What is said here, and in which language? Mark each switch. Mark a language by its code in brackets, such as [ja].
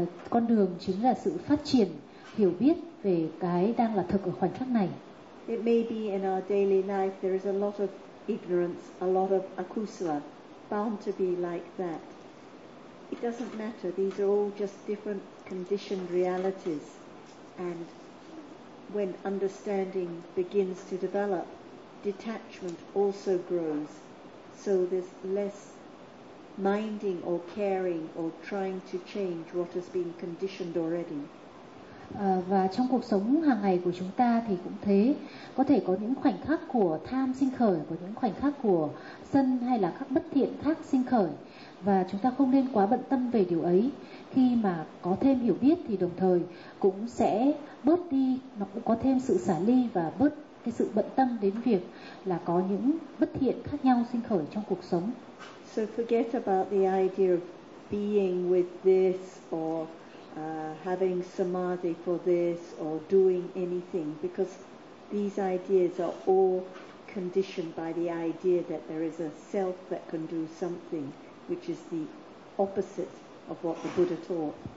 [vi] Con đường chính là sự phát triển hiểu biết về cái đang là thực ở khoảnh khắc này. [en] It may be in our daily life there is a lot of ignorance, a lot of akusala, bound to be like that. It doesn't matter. These are all just different conditioned realities. And when understanding begins to develop, detachment also grows. So there's less minding or caring or trying to change what has been conditioned already. [vi] Và trong cuộc sống hàng ngày của chúng ta thì cũng thế. Có thể có những khoảnh khắc của tham sinh khởi, của những khoảnh khắc của sân hay là các bất thiện khác sinh khởi. Và chúng ta không nên quá bận tâm về điều ấy. Khi mà có thêm hiểu biết thì đồng thời cũng sẽ bớt đi, nó cũng có thêm sự xả ly và bớt cái sự bận tâm đến việc là có những bất thiện khác nhau sinh khởi trong cuộc sống. [en] So forget about the idea of being with this or having samadhi for this or doing anything, because these ideas are all conditioned by the idea that there is a self that can do something, which is the opposite of what the Buddha taught.